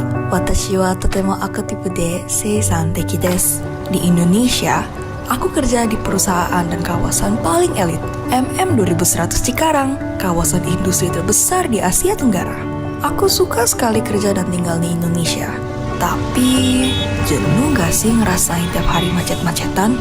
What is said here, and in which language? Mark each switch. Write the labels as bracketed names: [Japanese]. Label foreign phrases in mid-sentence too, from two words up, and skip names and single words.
[Japanese] 私はとてもアクティブで生産的です。 [Indonesian] Di Indonesia, aku kerja di perusahaan dan kawasan paling elit, MM2100 Cikarang, kawasan industri terbesar di Asia Tenggara. Aku suka sekali kerja dan tinggal di Indonesia. Tapi, jenuh gak sih ngerasain tiap hari macet-macetan?